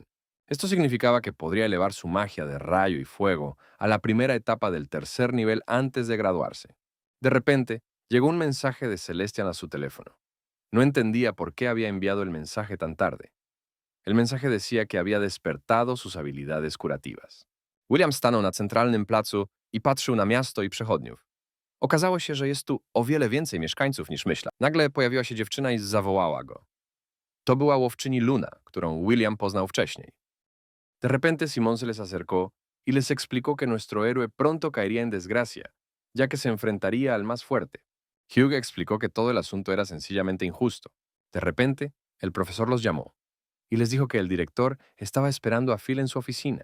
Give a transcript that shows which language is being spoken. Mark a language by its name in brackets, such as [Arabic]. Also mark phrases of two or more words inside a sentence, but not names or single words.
[Spanish] Esto significaba que podría elevar su magia de rayo y fuego a la primera etapa del tercer nivel antes de graduarse. De repente, llegó un mensaje de Celestian a su teléfono. No entendía por qué había enviado el mensaje tan tarde. El mensaje decía que había despertado sus habilidades curativas. [Polish] William stanął na centralnym placu i patrzył na miasto i przechodniów. Okazało się, że jest tu o wiele więcej mieszkańców niż myślał. Nagle pojawiła się dziewczyna i zawołała go. To była łowczyni Luna, którą William poznał wcześniej. [Spanish] De repente Simón se les acercó y les explicó que nuestro héroe pronto caería en desgracia, ya que se enfrentaría al más fuerte. Hugh explicó que todo el asunto era sencillamente injusto. De repente, el profesor los llamó y les dijo que el director estaba esperando a Phil en su oficina.